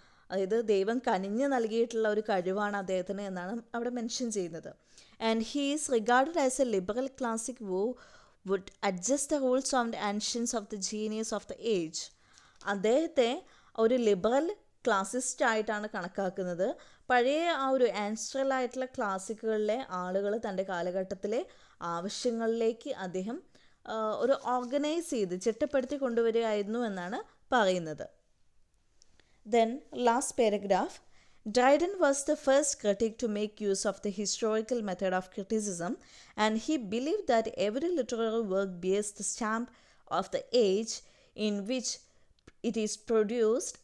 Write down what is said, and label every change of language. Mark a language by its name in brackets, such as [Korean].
[Malayalam] അതായത് ദൈവം കനിഞ്ഞ് നൽകിയിട്ടുള്ള ഒരു കഴിവാണ് അദ്ദേഹത്തിന് എന്നാണ് അവിടെ മെൻഷൻ ചെയ്യുന്നത്. And he is regarded as A liberal classic [English] who would adjust the rules of the ancients of the genius of the age. [Malayalam] അദ്ദേഹത്തെ ഒരു ലിബറൽ ക്ലാസിസ്റ്റ് ആയിട്ടാണ് കണക്കാക്കുന്നത്. പഴയ ആ ഒരു ആൻസ്ട്രൽ ആയിട്ടുള്ള ക്ലാസിക്കുകളിലെ ആളുകൾ തൻ്റെ കാലഘട്ടത്തിലെ ആവശ്യങ്ങളിലേക്ക് അദ്ദേഹം ഒരു ഓർഗനൈസ് ചെയ്ത് ചിട്ടപ്പെടുത്തി കൊണ്ടുവരികയായിരുന്നു എന്നാണ് പറയുന്നത്. [English] Then last paragraph, Dryden was the first critic to make use of the historical method of criticism, and he believed that every literary work bears the stamp of the age in which it is produced.